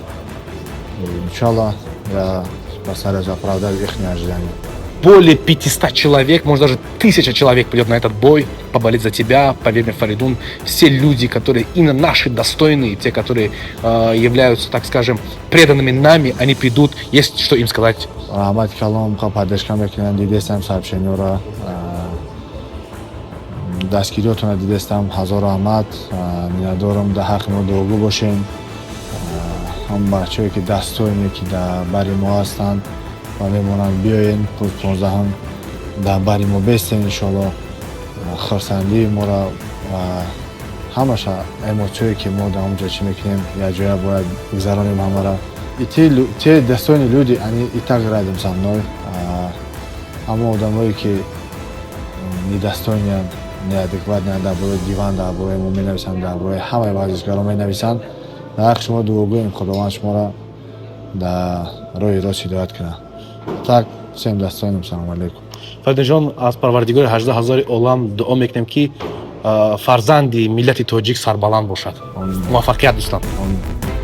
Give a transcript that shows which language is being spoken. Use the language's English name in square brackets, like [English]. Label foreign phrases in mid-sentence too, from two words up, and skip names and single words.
[Russian] И, иншаллах, я постараюсь оправдать их ожидания. Более 500 человек, может даже 1000 человек придет на этот бой, поболеть за тебя, поверь мне, Фаридун. Все люди, которые именно наши достойные, те, которые являются, так скажем, преданными нами, они придут, есть что им сказать. [Tajik] Рахмат калом, поддержка мекнем, дидестам сообщения, дастгириётона дидестам, ҳазор раҳмат, миннатдорам, дар ҳаққи мо дуогӯ бошем. ҳам бачаҳое ки дастойне ки дар бари мо ҳастанд ва мемонанд биёен рӯзи 15 дар бари мо бестем иншоллоҳ. хурсандии мора ва ҳамаша эмоциҳое ки мо дар онҷо чӣ мекунем якҷоя бояд гузаронем ҳамаро. [Russian] И те достойные люди, они и так рядом со мной. [Tajik] Аммо одамое ки [Russian] недостойные, неадекватные [Tajik] дар бораи диван, дар бораи мо менависанд, дар бораи ҳамаи варзишгаро менависанд. дар ҳаққи шумо дуогӯем, худованд шуморо дар роҳи рост ҳидоят кунад. [Russian] Так, всем достоинам [Tajik] салому алейкум. фаридаҷон, аз парвардигори 18 000 олам дуо мекунем ки фарзанди миллати тоҷик сарбаланд бошад. Муваффақият дӯстон. Амин.